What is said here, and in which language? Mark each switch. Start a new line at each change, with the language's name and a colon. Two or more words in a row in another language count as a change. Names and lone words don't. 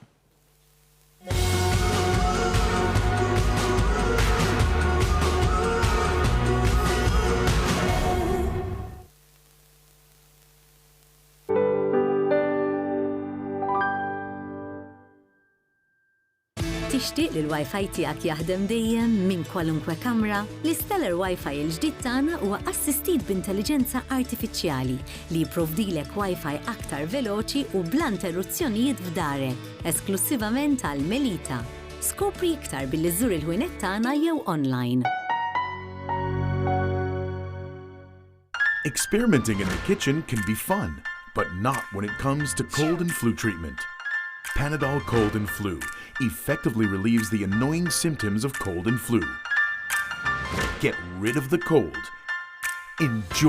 Maltese: Tixtieq li l-Wi-Fi tiegħek jaħdem dejjem minn kwalunkwe kamra? L-Stellar Wi-Fi il-ġdid tagħna huwa assistit b'intelligenza artifiċjali li jipprovdilek Wi-Fi aktar veloċi u bla interruzzjonijiet f'darek, esklusivament għal Melita. Skopri iktar billi żżur il-ħwienet tagħna jew online.
English: Experimenting in the kitchen can be fun, but not when it comes to cold and flu treatment. Panadol Cold and Flu effectively relieves the annoying symptoms of cold and flu. Get rid of the cold. Enjoy life.